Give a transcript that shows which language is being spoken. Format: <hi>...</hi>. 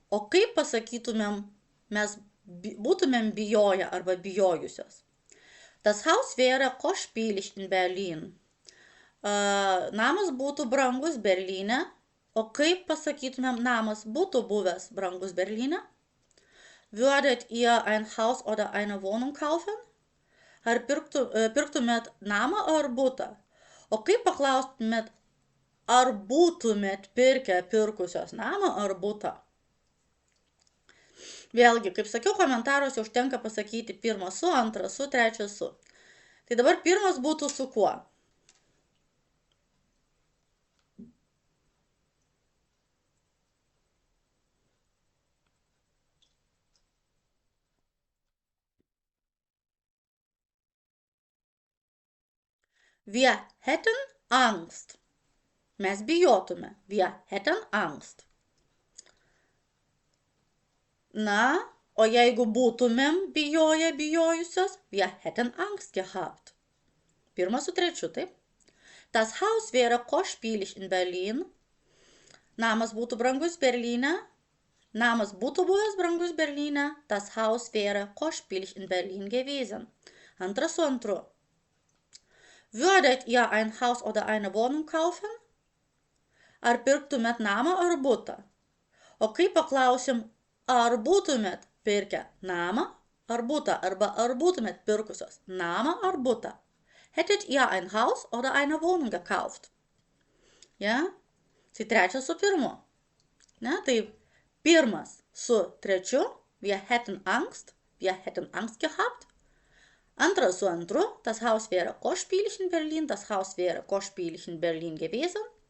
<lt>O kaip pasakytumėm, mes būtumėm bijoję arba bijojusios?</lt> <de>Das Haus wäre kostspielig in Berlin.</de> <lt>Namas būtų brangus Berlyne. O kaip pasakytumėm, namas būtų buvęs brangus Berlyne?</lt> <de>Würdet ihr ein Haus oder eine Wohnung kaufen?</de> <lt>Ar pirktumėt namą ar butą? O kaip paklaustumėt, ar būtumėt pirkusios namą ar butą? Vėlgi, kaip sakiau, komentaruose užtenka pasakyti pirmą su, antrą su, trečią su. Tai dabar pirmas būtų su kuo?</lt> <de>Wir hätten Angst.</de> <lt>Mes bijotume.</lt> <de>Wir hätten Angst.</de> <lt>Na, o jeigu būtumėm bijojusios,</lt> <de>wir hätten Angst gehabt.</de> <lt>Pirmas su trečiu, taip?</lt> <de>Das Haus wäre kostspielig in Berlin.</de> <lt>Namas būtų brangus Berlyne. Namas būtų buvęs brangus Berlyne.</lt> <de>Das Haus wäre kostspielig in Berlin gewesen.</de> <lt>Antras su antru.</lt> <de>Würdet ihr ein Haus oder eine Wohnung kaufen?</de> <lt>Ar pirktumėt namą ar butą? O kaip paklausim, ar būtumėt pirkę namą ar butą, arba ar būtumėt pirkusios namą ar butą?</lt> <de>Hättet ihr ein Haus oder eine Wohnung gekauft?</de> <lt>Ja? Tai trečias su pirmu. Ne? Tai pirmas su trečiu,</lt> <de>wir hätten Angst gehabt.</de> <lt>Antras su antru,</lt> <de>das Haus wäre kostspielig in Berlin, das Haus wäre kostspielig in Berlin gewesen.</de>